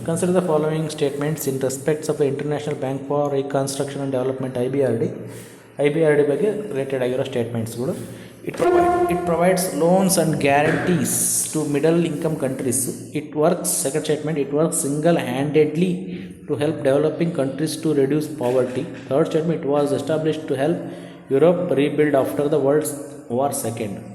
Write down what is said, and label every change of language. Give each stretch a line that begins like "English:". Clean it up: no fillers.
English: Consider the following statements in respects of the International Bank for Reconstruction and Development IBRD.
Kannada: IBRD ಬಗ್ಗೆ related ಆಗಿರೋ ಸ್ಟೇಟ್ಮೆಂಟ್ಸ್ಗಳು.
English: It provides loans and guarantees to middle income countries. It works, second statement, it works single-handedly to help developing countries to reduce poverty. Third statement, it was established to help Europe rebuild after the World War II.